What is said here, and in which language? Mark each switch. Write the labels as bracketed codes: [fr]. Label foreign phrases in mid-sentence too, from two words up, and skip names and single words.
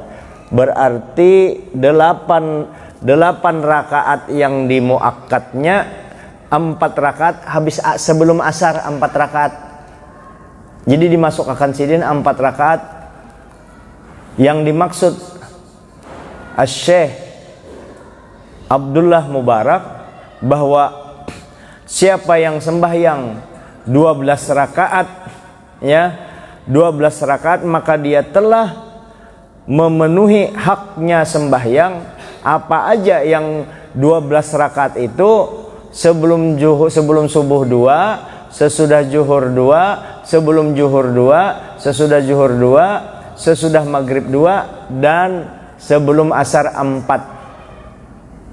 [id] Berarti 8 rakaat yang di muakkadnya, 4 rakaat habis sebelum asar, 4 rakaat. Jadi dimasukkan sidin 4 rakaat. Yang dimaksud Asy-Syaikh Abdullah Mubarak bahwa siapa yang sembahyang 12 rakaat, ya, 12 rakaat, maka dia telah memenuhi haknya sembahyang. Apa aja yang 12 rakaat itu, sebelum subuh 2, sesudah zuhur 2, sebelum zuhur 2, sesudah zuhur 2, sesudah maghrib 2, dan sebelum asar 4.